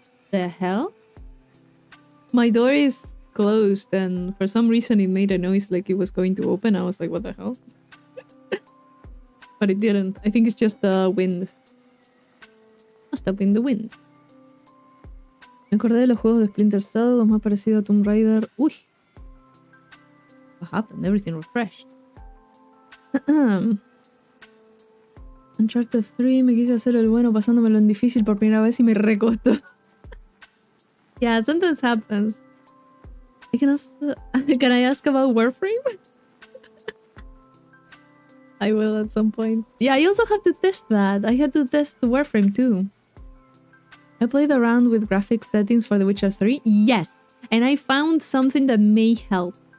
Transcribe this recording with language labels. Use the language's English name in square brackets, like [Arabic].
[English] The hell? My door is closed and for some reason it made a noise like it was going to open. I was like, what the hell? But it didn't. I think it's just the wind. Must have been the wind. [Spanish] Me acordé de los juegos de Splinter Cell, los más parecidos a Tomb Raider. Uy. [English] What happened? Everything refreshed. [Spanish] Uncharted 3, me quise hacer el bueno pasándomelo en difícil por primera vez y me recostó. [English] Yeah, sometimes happens. Can I ask about Warframe? I will at some point. Yeah, I also have to test that. I had to test the Warframe too. I played around with graphic settings for The Witcher 3. Yes, and I found something that may help.